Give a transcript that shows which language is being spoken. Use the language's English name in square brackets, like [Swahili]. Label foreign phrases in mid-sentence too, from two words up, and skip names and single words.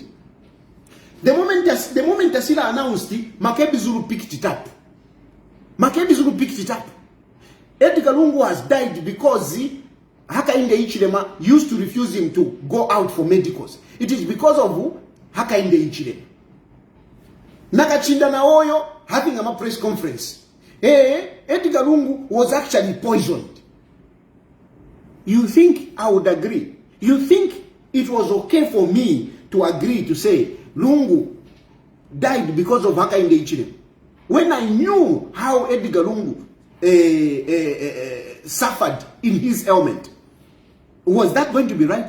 [English] The moment Tasila announced it, Makebi Zulu picked it up. Edgar Lungu has died because Hakainde Ichilema used to refuse him to go out for medicals. It is because of who? Hakainde Ichilema. Nakachinda na Oyo having a press conference. Edgar Lungu was actually poisoned. You think I would agree? You think it was okay for me to agree to say Lungu died because of Hakainde Ichilema? When I knew how Edgar Lungu suffered in his ailment, was that going to be right?